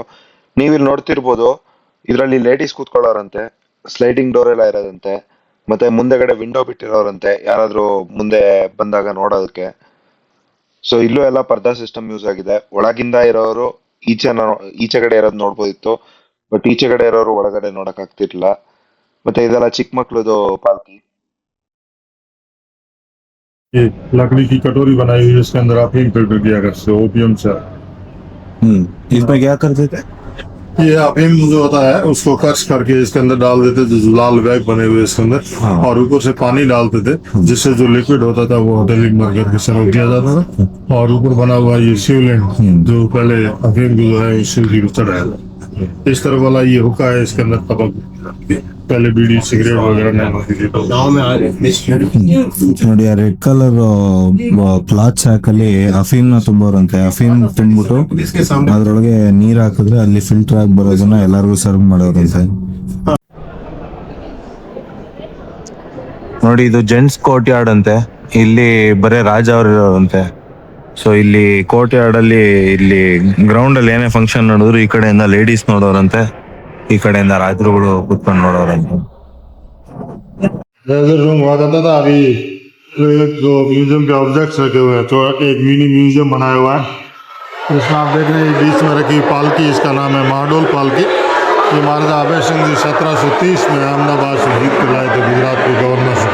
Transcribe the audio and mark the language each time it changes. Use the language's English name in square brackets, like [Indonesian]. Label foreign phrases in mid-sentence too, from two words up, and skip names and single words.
[Kannada] ನೀವಿಲ್ಲಿ ನೋಡ್ತಿರ್ಬೋದು, ಇದ್ರಲ್ಲಿ ಲೇಡೀಸ್ ಕೂತ್ಕೊಳ್ಳೋರಂತೆ, [English] sliding door [Kannada] ಎಲ್ಲ ಇರೋದಂತೆ, ಮತ್ತೆ ಮುಂದೆಗಡೆ ವಿಂಡೋ ಬಿಟ್ಟಿರೋರಂತೆ ಯಾರಾದ್ರೂ ಮುಂದೆ ಬಂದಾಗ ನೋಡೋದಕ್ಕೆ. ಸೊ ಇಲ್ಲೂ ಎಲ್ಲ [English] purdah system use [Kannada] ಆಗಿದೆ. ಒಳಗಿಂದ ಇರೋರು ಈಚೆ ಕಡೆ ಇರೋದು ನೋಡ್ಬೋದಿತ್ತು, ಬಟ್ ಈಚೆ ಕಡೆ ಇರೋರು ಒಳಗಡೆ ನೋಡಕ್ ಆಗ್ತಿರ್ಲಿಲ್ಲ. ಮತ್ತೆ ಇದೆಲ್ಲ ಚಿಕ್ಕ ಮಕ್ಳದು ಪಾಲ್ಕಿ. [Hindi] ये लकड़ी की कटोरी बनाई हुई है, इसके अंदर आप फिल्टर किया करते हो ओपियम से। इसमें क्या करते थे? ये अफीम जो होता है उसको कस करके इसके अंदर डाल देते थे, जो लाल बैग बने हुए इसके अंदर। और ऊपर से पानी डालते थे, जिससे जो लिक्विड होता था वो होटलिंग मर करके सर्व किया जाता था। और ऊपर बना हुआ ये शिवलिंग, जो पहले अफीम जो है शिव जी को चढ़ाया था। इस तरह वाला ये हुक्का है, इसके अंदर तबक, पहले बीड़ी सिगरेट वगैरह नहीं होती थी। तो गाँव में [Kannada] ನೋಡಿ ಆ [English] red colour cloth [Kannada] ಹಾಕಲ್ಲಿ ಅಫೀಮ್ ನ ತುಂಬೋರಂತೆ. ಅಫೀಮ್ ತುಂಬಿಟ್ಟು ಅದ್ರೊಳಗೆ ನೀರ್ ಹಾಕಿದ್ರೆ ಅಲ್ಲಿ ಫಿಲ್ಟರ್ ಆಗಿ ಬರೋದನ್ನ ಎಲ್ಲರಿಗೂ ಸರ್ವ್ ಮಾಡೋರಂತೆ. ನೋಡಿ ಇದು [English] gents courtyard [Kannada] ಅಂತೆ. ಇಲ್ಲಿ ಬರೇ ರಾಜ ಅವ್ರು ಇರೋರಂತೆ. ಸೊ ಇಲ್ಲಿ ಕೋರ್ಟ್ ಯಾರ್ಡ್ ಅಲ್ಲಿ, ಇಲ್ಲಿ ಗ್ರೌಂಡ್ ಅಲ್ಲಿ ಏನೇ ಫಂಕ್ಷನ್ ನೋಡಿದ್ರು ಈ ಕಡೆಯಿಂದ ಲೇಡೀಸ್ ನೋಡೋರಂತೆ, ಈ ಕಡೆಯಿಂದ ರಾಜರುಗಳು ಕುತ್ಕೊಂಡು ನೋಡೋರಂತೆ. [Hindi] रूम हुआ करता था। अभी जो म्यूजियम के ऑब्जेक्ट्स रखे हुए हैं, तो एक [English] mini museum [Hindi] बनाया हुआ है, इसमें आप देख रहे हैं बीच में रखी पालकी, इसका नाम है महाडोल पालकी। ये महाराजा अभय सिंह जी 1730 में अहमदाबाद से जीत कर लाए थे गुजरात के गवर्नर से।